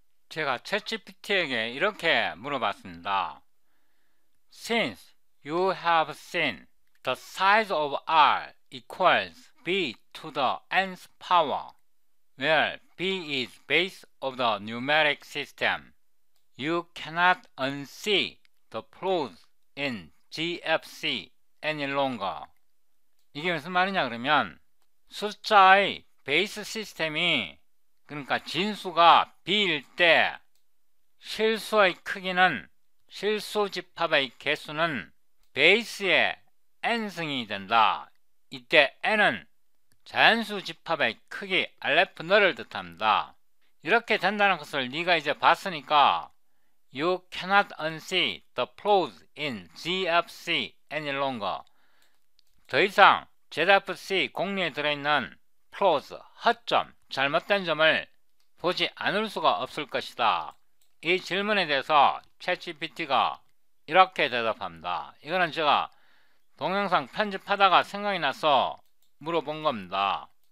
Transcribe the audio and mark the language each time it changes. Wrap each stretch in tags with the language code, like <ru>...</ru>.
<ko>제가 챗GPT에게 이렇게 물어봤습니다.</ko> <en>Since you have seen the size of R equals B to the nth power, where B is base of the numeric system, you cannot unsee the flaws in GFC any longer.</en> <ko>이게 무슨 말이냐 그러면 숫자의 베이스 시스템이 그러니까 진수가 B일 때 실수의 크기는 실수 집합의 개수는 베이스의 n승이 된다. 이때 n은 자연수 집합의 크기 알레프 너를 뜻합니다. 이렇게 된다는 것을 네가 이제 봤으니까</ko> <en>You cannot unsee the flaws in GFC any longer.</en> <ko>더 이상 ZFC 공리에 들어있는 flaws, 허점, 잘못된 점을 보지 않을 수가 없을 것이다. 이 질문에 대해서 챗GPT가 이렇게 대답합니다. 이거는 제가 동영상 편집하다가 생각이 나서 물어본 겁니다.</ko>